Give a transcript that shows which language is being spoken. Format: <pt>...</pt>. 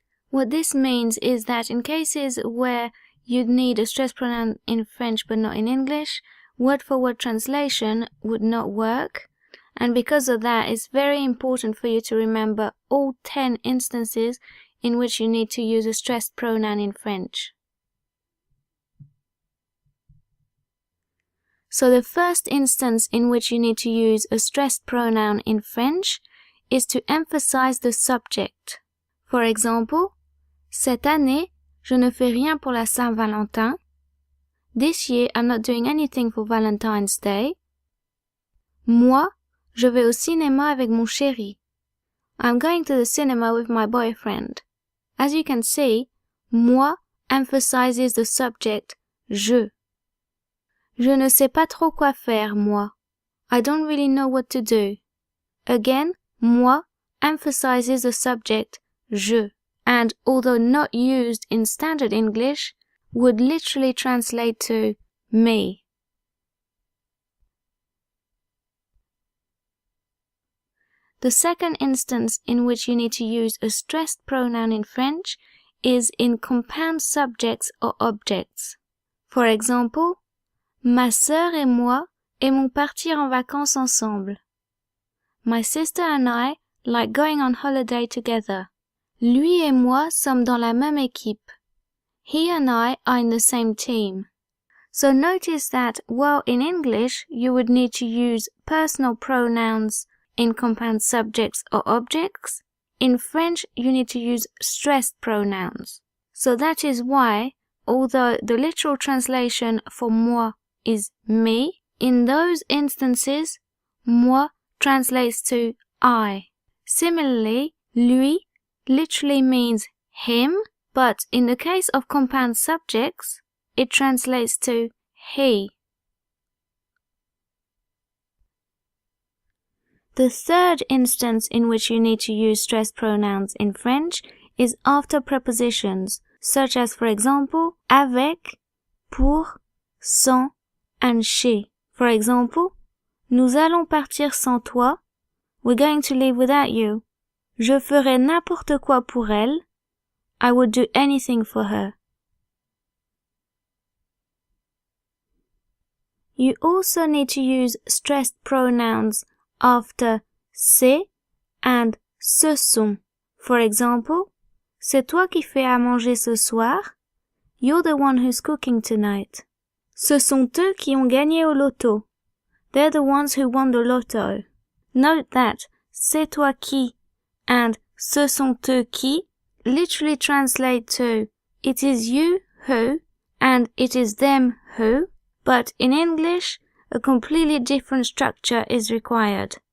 <en>What this means is that in cases where you'd need a stressed pronoun in French but not in English, word-for-word translation would not work, and because of that, it's very important for you to remember all 10 instances in which you need to use a stressed pronoun in French. So the first instance in which you need to use a stressed pronoun in French is to emphasize the subject. For example,</en> <fr>cette année, je ne fais rien pour la Saint-Valentin.</fr> <en>This year, I'm not doing anything for Valentine's Day.</en> <fr>Moi, je vais au cinéma avec mon chéri.</fr> <en>I'm going to the cinema with my boyfriend. As you can see, moi emphasizes the subject je.</en> <fr>Je ne sais pas trop quoi faire, moi.</fr> <en>I don't really know what to do. Again, moi emphasizes the subject je, and although not used in standard English, would literally translate to me. The second instance in which you need to use a stressed pronoun in French is in compound subjects or objects. For example,</en> <fr>ma sœur et moi aimons partir en vacances ensemble.</fr> <en>My sister and I like going on holiday together.</en> <fr>Lui et moi sommes dans la même équipe.</fr> <en>He and I are in the same team. So notice that while in English you would need to use personal pronouns in compound subjects or objects, in French you need to use stressed pronouns. So that is why, although the literal translation for moi is me, in those instances, moi translates to I. Similarly, lui literally means him, but in the case of compound subjects, it translates to he. The third instance in which you need to use stressed pronouns in French is after prepositions, such as, for example, avec, pour, sont, and chez. For example,</en> <fr>nous allons partir sans toi.</fr> <en>We're going to leave without you.</en> <fr>Je ferai n'importe quoi pour elle.</fr> <en>I would do anything for her. You also need to use stressed pronouns after c'est and ce sont. For example,</en> <fr>c'est toi qui fais à manger ce soir.</fr> <en>You're the one who's cooking tonight.</en> <fr>Ce sont eux qui ont gagné au loto.</fr> <en>They're the ones who won the lotto. Note that</en> <fr>c'est toi qui</fr> <en>and</en> <fr>ce sont eux qui</fr> <en>literally translate to it is you who and it is them who, but in English, a completely different structure is required.</en>